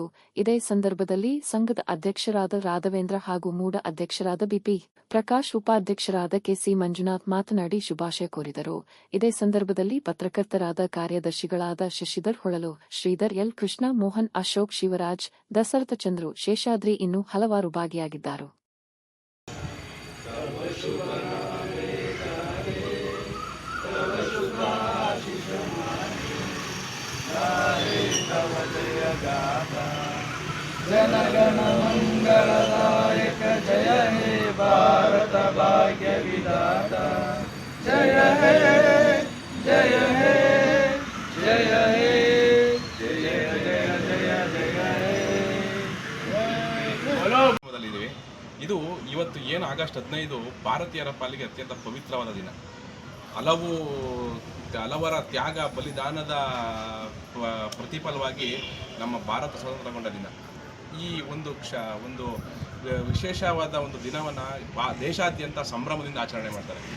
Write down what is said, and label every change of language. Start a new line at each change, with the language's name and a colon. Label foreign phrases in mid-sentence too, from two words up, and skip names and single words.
Kannada: ಇದೇ ಸಂದರ್ಭದಲ್ಲಿ ಸಂಘದ ಅಧ್ಯಕ್ಷರಾದ ರಾಘವೇಂದ್ರ ಹಾಗೂ ಮೂಡ ಅಧ್ಯಕ್ಷರಾದ ಬಿಪಿ ಪ್ರಕಾಶ್, ಉಪಾಧ್ಯಕ್ಷರಾದ ಕೆಸಿ ಮಂಜುನಾಥ್ ಮಾತನಾಡಿ ಶುಭಾಶಯ ಕೋರಿದರು. ಇದೇ ಸಂದರ್ಭದಲ್ಲಿ ಪತ್ರಕರ್ತರಾದ ಕಾರ್ಯದರ್ಶಿಗಳಾದ ಶಶಿಧರ್ ಹೊಳಲು, ಶ್ರೀಧರ್, ಎಲ್ ಕೃಷ್ಣ, ಮೋಹನ್, ಅಶೋಕ್, ಶಿವರಾಜ್, ದಶರಥ ಚಂದ್ರು, ಶೇಷಾದ್ರಿ ಇನ್ನೂ ಹಲವಾರು ಭಾಗಿಯಾಗಿದ್ದರು.
Bangla: জনগণ মঙ্গলদায়ক জয় হে ভারত ভাগ্য বিধাতা জয় হে জয় হে জয় হে জয় জয় জয় জয়
Kannada: हे ಇದು ಇವತ್ತು ಏನು ಆಗಸ್ಟ್ 15 ಭಾರತೀಯರ ಪಾಲಿಗೆ ಅತ್ಯಂತ ಪವಿತ್ರವಾದ ದಿನ. ಹಲವರ ತ್ಯಾಗ ಬಲಿದಾನದ ಪ್ರತಿಫಲವಾಗಿ ನಮ್ಮ ಭಾರತ ಸ್ವತಂತ್ರಗೊಂಡ ದಿನ. ಈ ಒಂದು ವಿಶೇಷವಾದ ಒಂದು ದಿನವನ್ನು ದೇಶಾದ್ಯಂತ ಸಂಭ್ರಮದಿಂದ ಆಚರಣೆ ಮಾಡ್ತಾರೆ.